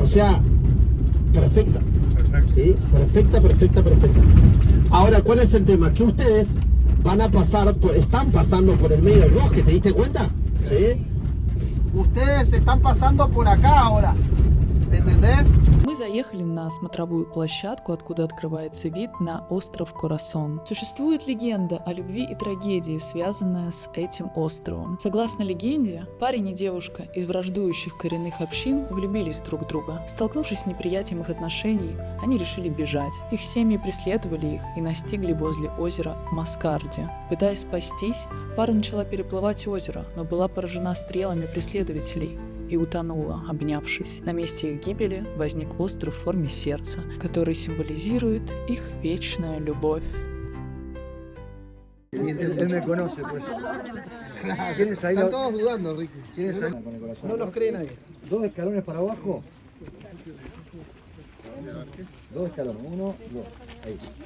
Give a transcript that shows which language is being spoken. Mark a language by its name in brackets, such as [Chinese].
[Spanish] O sea, perfecta. Perfecto. ¿Sí? Perfecta. Ahora, ¿cuál es el tema? Que ustedes van a pasar, están pasando por el medio del bosque, ¿te diste cuenta? ¿Sí? Ustedes están pasando por acá ahora. ¿Entendés? [Russian] Мы заехали на смотровую площадку, откуда открывается вид на остров Корасон. Существует легенда о любви и трагедии, связанная с этим островом. Согласно легенде, парень и девушка из враждующих коренных общин влюбились друг в друга. Столкнувшись с неприятием их отношений, они решили бежать. Их семьи преследовали их и настигли возле озера Маскарди. Пытаясь спастись, пара начала переплывать озеро, но была поражена стрелами преследователей и утонула, обнявшись. На месте их гибели возник остров в форме сердца, который символизирует их вечную любовь. [Spanish] Él me conoce, pues. ¿Tienes ahí? Están todos dudando, Ricky. ¿Tienes ahí? Con el corazón. No los creen ahí. 2 escalones para abajo. 2 escalones. 1, 2. Ahí.